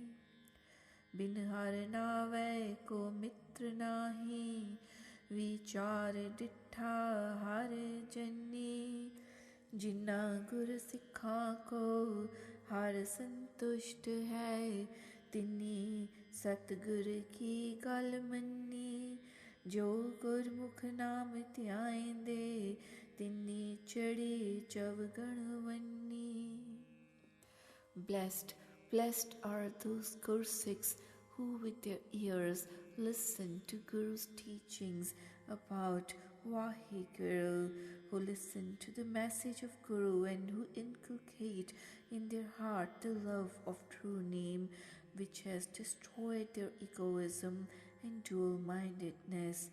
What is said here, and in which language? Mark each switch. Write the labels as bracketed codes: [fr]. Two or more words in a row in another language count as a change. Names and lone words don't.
[pa] ਬਿਨੁ ਹਰਿ ਨਾਵੈ ਕੋ ਮਿਤ੍ਰੁ ਨਾਹੀ ਵੀਚਾਰਿ ਡਿਠਾ ਹਰਿ ਜੰਨੀ ਜਿਨ੍ਹਾ ਗੁਰ ਸਿਖਾ ਕਉ ਹਰਿ ਸੰਤੁਸਟੁ ਹੈ ਤਿਨੀ ਸਤਿਗੁਰ ਕੀ ਗਲ ਮੰਨੀ ਜੋ ਗੁਰਮੁਖਿ ਨਾਮੁ ਧਿਆਇਂਦੇ ਤਿੰਨੀ ਚੜੀ ਚਵਗਣ ਵੰਨੀ. [en] Blessed, blessed are those Gursikhs who with their ears listen to Guru's teachings about Vaheguru, who listen to the message of Guru and who inculcate in their heart the love of true name, which has destroyed their egoism and dual-mindedness.